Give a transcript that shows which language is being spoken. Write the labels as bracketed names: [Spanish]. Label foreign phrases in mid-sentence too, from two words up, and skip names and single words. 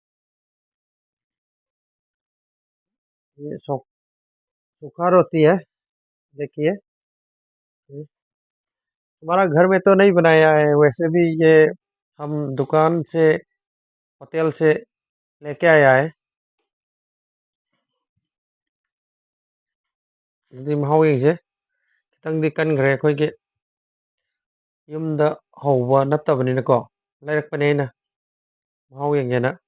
[Hindi] ये सूखा रोटी है, देखिए। हमारा घर में तो नहीं बनाया है, वैसे भी ये हम दुकान से होटल से लेके आया है। [Manipuri] ꯑꯗꯨꯗꯤ ꯃꯍꯥꯎ ꯌꯦꯡꯁꯦ ꯈꯤꯇꯪꯗꯤ ꯀꯟꯈ꯭ꯔꯦ ꯑꯩꯈꯣꯏꯒꯤ ꯌꯨꯝꯗ ꯍꯧꯕ ꯅꯠꯇꯕꯅꯤꯅꯀꯣ ꯂꯩꯔꯛꯄꯅꯦ ꯑꯩꯅ ꯃꯍꯥꯎ ꯌꯦꯡꯒꯦꯅ